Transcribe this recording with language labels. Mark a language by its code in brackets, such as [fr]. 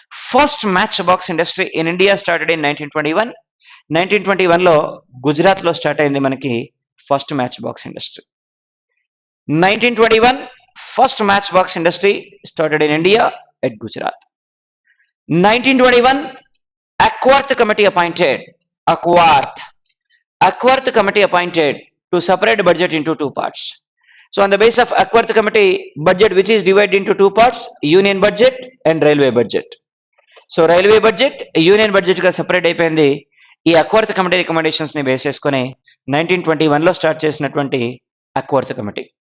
[en] First match box industry in India started in 1921. [te] 1921 లో గుజరాత్ లో start అయింది మనకి first match box industry. [en] 1921 first match box industry started in India at Gujarat. 1921 Ackworth committee appointed. Ackworth committee appointed to separate budget into two parts. So on the basis of Ackworth committee budget, which is divided into two parts, union budget and railway budget. [te] So railway budget, union budget గా separate అయిపోయింది. ఈ Acworth committee recommendations ని base చేసుకుని 1921 లో start చేసినటువంటి Acworth committee.